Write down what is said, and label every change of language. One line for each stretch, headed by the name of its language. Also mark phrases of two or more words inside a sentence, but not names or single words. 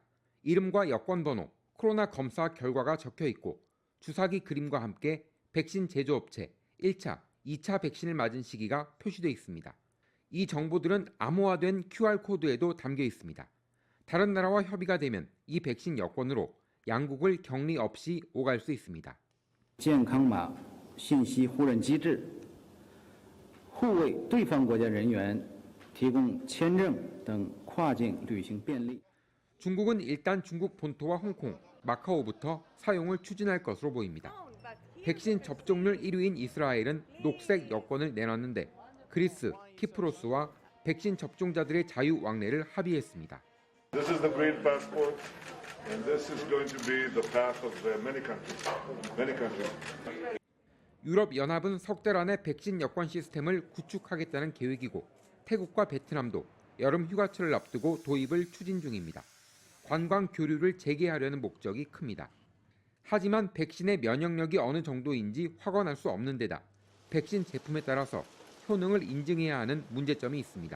Korean: 이름과 여권 번호, 코로나 검사 결과가 적혀 있고 주사기 그림과 함께 백신 제조업체, 1차, 2차 백신을 맞은 시기가 표시되어 있습니다. 이 정보들은 암호화된 QR코드에도 담겨 있습니다. 다른 나라와 협의가 되면 이 백신 여권으로 양국을 격리 없이 오갈 수 있습니다.
Chinese: 健康码信息互认机制互为对方国家人员提供签证等跨境旅行便利。
Korean: 중국은 일단 중국 본토와 홍콩, 마카오부터 사용을 추진할 것으로 보입니다. 백신 접종률 1위인 이스라엘은 녹색 여권을 내놨는데 그리스, 키프로스와 백신 접종자들의 자유 왕래를 합의했습니다.
English: This is the green passport, and this is going to be the path of many countries. Many countries.
Korean: 유럽 연합은 석 달 안에 백신 여권 시스템을 구축하겠다는 계획이고 태국과 베트남도 여름 휴가철을 앞두고 도입을 추진 중입니다. 관광 교류를 재개하려는 목적이 큽니다. 하지만 백신의 면역력이 어느 정도인지 확언할 수 없는 데다 백신 제품에 따라서 효능을 인증해야 하는 문제점이 있습니다.